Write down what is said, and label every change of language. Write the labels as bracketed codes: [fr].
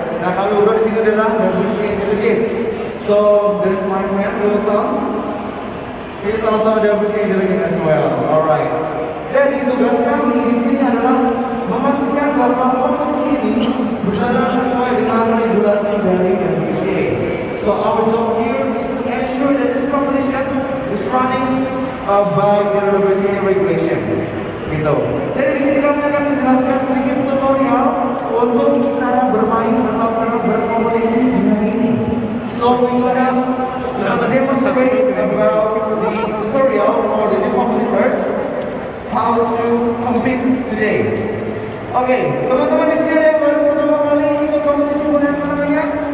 [id] Nah, kami berdua di sini adalah WCR Gate. [en] So there's my friend Wilson. He is also WCR Delegate as well. Alright. [id] Jadi tugas kami di sini adalah memastikan bahwa kompetisi ini berjalan sesuai dengan regulasi dari WCR. [en] So our job here is to ensure that this competition is running by the WCA regulation, gitu. [id] Jadi di sini kami akan menjelaskan sedikit tutorial untuk cara bermain atau cara berkompetisi di hari ini. [en] So we gonna demonstrate about the tutorial for the new competitors how to compete today. [id] Oke, teman-teman di sini ada yang baru pertama kali ikut kompetisi bola apa namanya?